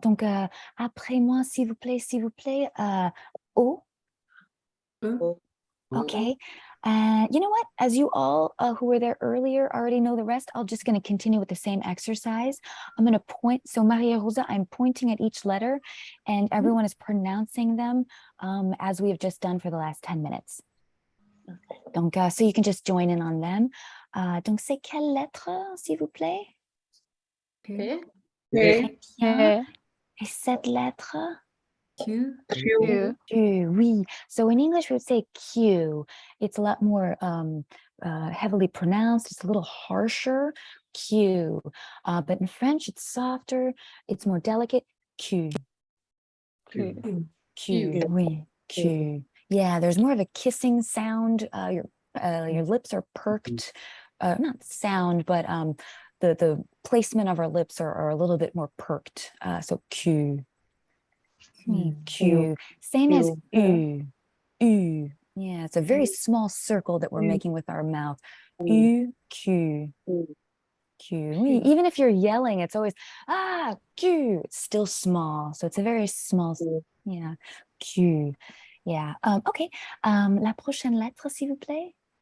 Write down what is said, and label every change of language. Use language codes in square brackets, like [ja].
[fr] Donc après moi, s'il vous plaît, O. [en] Okay. You know what? As you all who were there earlier already know the rest, I'm just going to continue with the same exercise. I'm going to point. So Maria Rosa, I'm pointing at each letter and everyone is pronouncing them as we have just done for the last 10 minutes. Donc, so you can just join in on them. [fr] Donc, c'est quelle lettre, s'il vous plaît? P. Très bien. Et cette lettre? Q. Q. Q, oui. [en] So in English, we would say Q. It's a lot more heavily pronounced. It's a little harsher, Q. But in French, it's softer. It's more delicate, Q. Q. Q, oui, Q. Yeah, there's more of a kissing sound. Your lips are perked. Not sound, but the placement of our lips are a little bit more perked. So Q. Q. Same as U. U. Yeah, it's a very small circle that we're making with our mouth. U, Q. Q. Even if you're yelling, it's always Q. It's still small. So it's a very small, yeah, Q. Yeah. Okay. [fr] La prochaine lettre, s'il vous plaît.